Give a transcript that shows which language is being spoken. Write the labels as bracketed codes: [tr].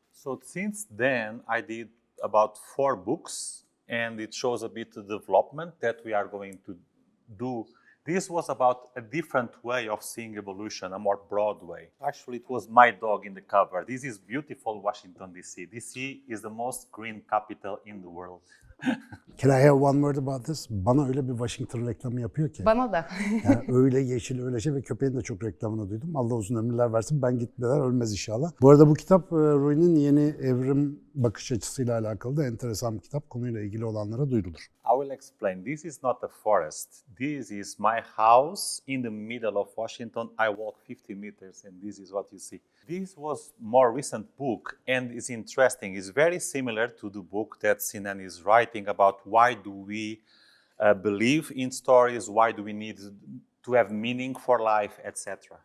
[en] So since then I did about 4 books, and it shows a bit the development that we are going to do. This was about a different way of seeing evolution, a more broad way. Actually, it was my dog in the cover. This is beautiful Washington, D.C. D.C. is the most green capital in the world. Can I have one word about this? [tr] Bana öyle bir Washington reklamı yapıyor ki. Bana da. Yani öyle yeşil, öyle şey ve köpeğin de çok reklamını duydum. Allah uzun ömürler versin. Ben gitmeden ölmez inşallah. Bu arada bu kitap Rui'nin yeni evrim bakış açısıyla alakalı da enteresan bir kitap. Konuyla ilgili olanlara duyurulur. [en] I will explain. This is not a forest. This is my house in the middle of Washington. I walk 50 meters and this is what you see. This was more recent book and it's interesting. It's very similar to the book that Sinan is writing about why do we believe in stories, why do we need to have meaning for life, etc.